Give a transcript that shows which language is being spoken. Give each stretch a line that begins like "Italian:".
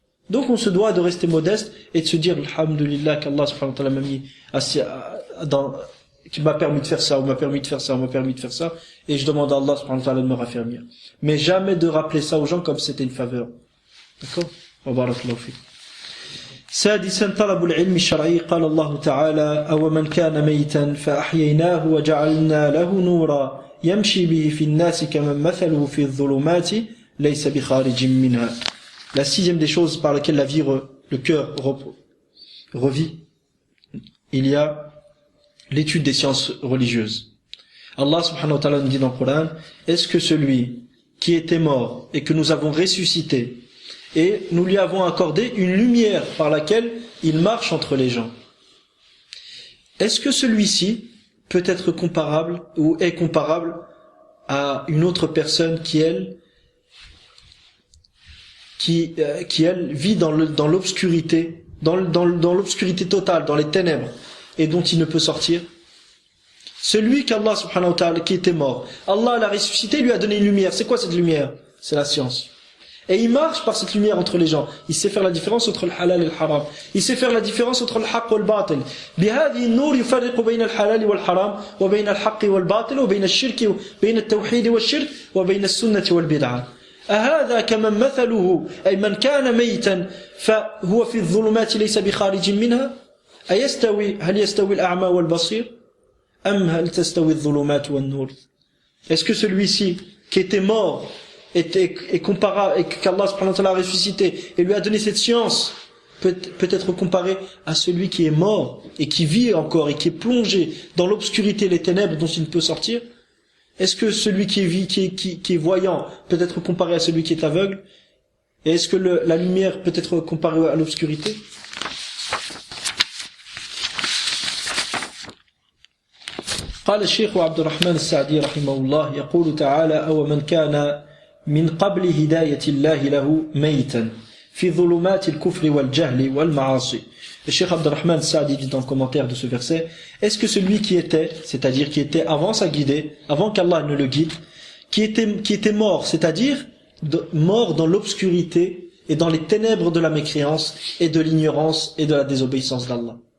French: Donc on se doit de rester modeste et de se dire alhamdulillah qu'Allah subhanahu wa ta'ala m'a mis qui m'a permis de faire ça, ou m'a permis de faire ça, ou m'a permis de faire ça, et je demande à Allah subhanahu wa ta'ala de me raffermir. Mais jamais de rappeler ça aux gens comme si c'était une faveur. D'accord?
Arabic: Wa barakallahu fikum. سادسا طلب العلم الشرعي قال الله تعالى أو من كان ميتا فأحييناه وجعلنا له نورا يمشي به في الناس كمن مثله في الظلمات ليس بخارج منها.
French: La sixième des choses par laquelle la vie, le cœur revit, il y a l'étude des sciences religieuses. Allah subhanahu wa ta'ala nous dit dans le Coran, est-ce que celui qui était mort et que nous avons ressuscité et nous lui avons accordé une lumière par laquelle il marche entre les gens, est-ce que celui-ci peut être comparable ou est comparable à une autre personne qui elle vit dans l'obscurité, dans l'obscurité totale, dans les ténèbres, et dont il ne peut sortir? Celui qu'Allah subhanahu wa ta'ala, qui était mort, Allah l'a ressuscité, lui a donné une lumière. C'est quoi cette lumière? C'est la science. Et il marche par cette lumière entre les gens. Il sait faire la différence entre le halal et le haram. Il sait faire la différence entre le haqq et le batil.
Arabic: بهذه النور يفرق بين الحلال والحرام وبين الحق والباطل وبين الشرك وبين التوحيد والشرك وبين السنة والبدعة. أهذا كمن مثله أي من كان ميتا فهو في الظلمات ليس بخارج منها هل يستوي الأعمى والبصير أم هل تستوي الظلمات والنور.
French: Est-ce que celui-ci qui était mort est comparable, et qu'Allah subhanahu wa ta'ala a ressuscité et lui a donné cette science peut être comparé à celui qui est mort et qui vit encore et qui est plongé dans l'obscurité et les ténèbres dont il ne peut sortir? Est-ce que celui qui est voyant peut être comparé à celui qui est aveugle? Et est-ce que la lumière peut être comparée à l'obscurité?
Arabic: قال الشيخ عبد الرحمن السعدي رحمه الله يقول تعالى أو من كان من قبل هداية الله له ميتا في ظلمات الكفر والجهل والمعاصي.
French: Le Cheikh Abdurrahman Sa'di dit dans le commentaire de ce verset, est-ce que celui qui était, c'est-à-dire qui était avant sa guidée, avant qu'Allah ne le guide, qui était mort, c'est-à-dire mort dans l'obscurité et dans les ténèbres de la mécréance et de l'ignorance et de la désobéissance d'Allah.